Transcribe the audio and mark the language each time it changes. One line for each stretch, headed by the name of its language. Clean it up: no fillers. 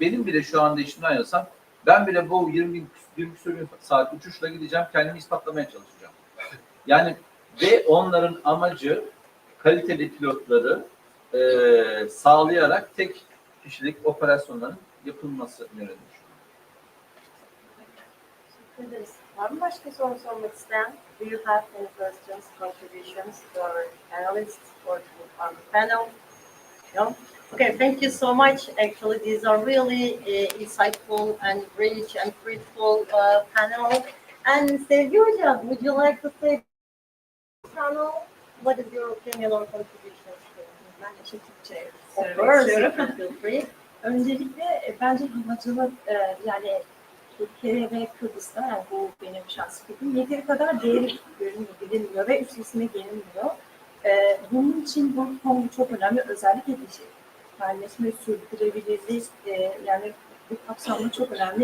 Turkish: Benim bile şu anda işimden ayrılsam ben bile bu 20 saat uçuşla gideceğim, kendimi ispatlamaya çalışacağım. Yani ve onların amacı kaliteli pilotları sağlayarak tek kişilik operasyonların yapılması yönündedir. Teşekkür ederiz. Var mı başka soru sormak isteyen?
English: Do you have any questions, contributions to our panelists or to our panel? No? Okay, thank you so much. Actually, these are really insightful and rich and fruitful panel. And Sevgi Hocam, would you like to say panel? What is your opinion or contributions?
Turkish: Ben de Türkçe
English: Of
Turkish: söylemek
English: course,
Turkish: istiyorum.
English: feel free.
Turkish: Öncelikle bence havacılık yani Türkiye ve Kıbrıs'ta yani bu benim şahsi fikrim yeteri kadar değeri bilinmiyor ve üstesine gelinmiyor. Bunun için bu konu çok önemli. Özellikle dijitalleşme, sürdürülebilirlik yani bu kapsamda çok önemli.